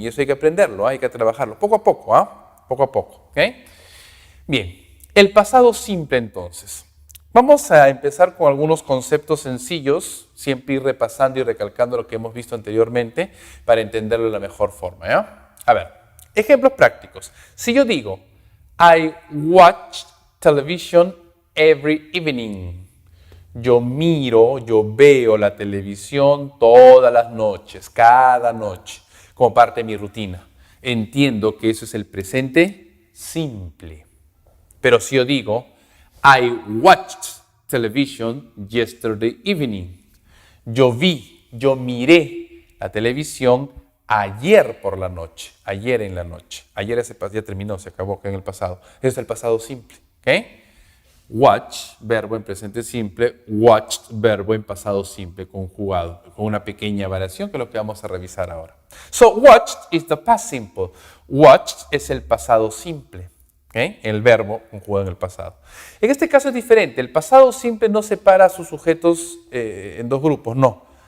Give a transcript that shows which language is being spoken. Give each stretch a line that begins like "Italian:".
Spanish: Y eso hay que aprenderlo, hay que trabajarlo poco a poco, ¿ah? Poco a poco, ¿ok? Bien, el pasado simple entonces. Vamos a empezar con algunos conceptos sencillos, siempre ir repasando y recalcando lo que hemos visto anteriormente para entenderlo de la mejor forma, ¿ya? A ver, ejemplos prácticos. Si yo digo,
English: I watch television every evening.
Spanish: Yo veo la televisión todas las noches, cada noche, como parte de mi rutina. Entiendo que eso es el presente simple. Pero si yo digo,
English: I watched television yesterday evening.
Spanish: Yo miré la televisión ayer por la noche, ayer en la noche. Ayer ya terminó, se acabó en el pasado. Ese es el pasado simple, ¿ok? Watch, verbo en presente simple, watched, verbo en pasado simple conjugado, con una pequeña variación que es lo que vamos a revisar ahora.
English: So, watched is the past simple.
Spanish: Watched es el pasado simple. ¿Okay? El verbo conjugado en el pasado. En este caso es diferente. El pasado simple no separa a sus sujetos en dos grupos, no.